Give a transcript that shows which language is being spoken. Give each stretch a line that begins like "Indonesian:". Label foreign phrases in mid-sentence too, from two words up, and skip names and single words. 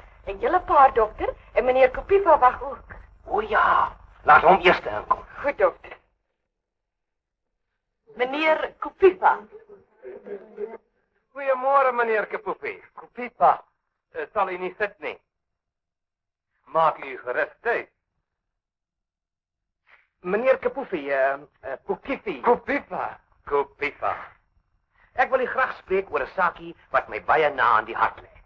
Afrikaans: 'n hele paar, dokter, en meneer Kopiva wag ook. O ja, laat hom eers inkom. Goed, dokter. Meneer Kupipa. Goeiemorgen, meneer Kapoepie.
Dutch: Kupipa, zal u niet zitten, nee. Maak u gerust thuis.
Afrikaans: Meneer Kapoepie, Kukipi. Kupipa.
Dutch: Ik wil u graag spreken over een zaakje wat mij bijna na aan die hart ligt.